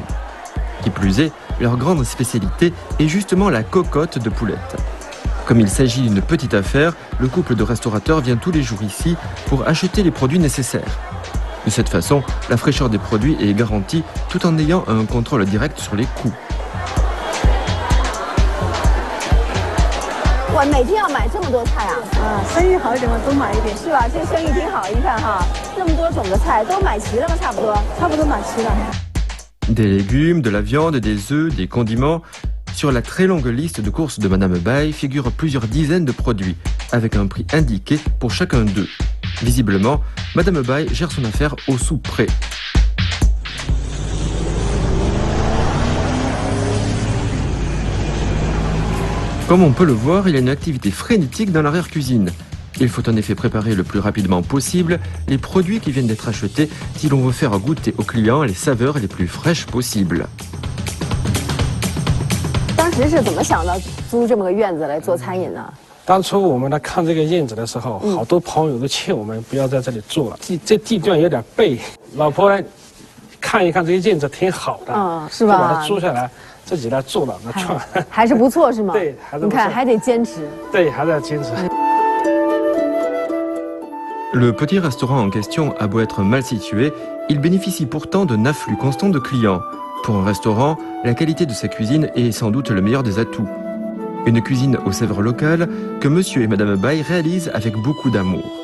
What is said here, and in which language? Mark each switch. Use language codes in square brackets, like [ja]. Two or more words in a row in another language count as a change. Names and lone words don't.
[fr] Qui plus est, leur grande spécialité est justement la cocotte de poulette. Comme il s'agit d'une petite affaire, le couple de restaurateurs vient tous les jours ici pour acheter les produits nécessaires. De cette façon, la fraîcheur des produits est garantie tout en ayant un contrôle direct sur les coûts. [zh] 我每天要买这么多菜啊！生意好一点嘛，多买一点，是吧？这生意挺好，你看哈，那么多种的菜都买齐了吗？差不多买齐了。 [fr] Des légumes, de la viande, des œufs, des condiments. Sur la très longue liste de courses de Mme Bai figurent plusieurs dizaines de produits, avec un prix indiqué pour chacun d'eux. Visiblement, Mme Bai gère son affaire au sou près. Comme on peut le voir, il y a une activité frénétique dans l'arrière-cuisine. Il faut en effet préparer le plus rapidement possible les produits qui viennent d'être achetés si l'on veut faire goûter aux clients les saveurs les plus fraîches possibles. [zh] 当时是怎么想到租这么个院子来做餐饮呢？当初我们来看这个院子的时候，好多朋友都劝我们不要在这里做了，这地段有点背。老婆呢，看一看这个院子挺好的，是吧？就把它租下来，自己来做了，那创还是不错是吗？对，还是不错。你看还得坚持。对，还在坚持。 [fr] Le petit restaurant en question a beau être mal situé, il bénéficie pourtant d'un afflux constant de clients. Pour un restaurant, la qualité de sa cuisine est sans doute le meilleur des atouts. Une cuisine aux saveurs locales que monsieur et madame Bai réalisent avec beaucoup d'amour.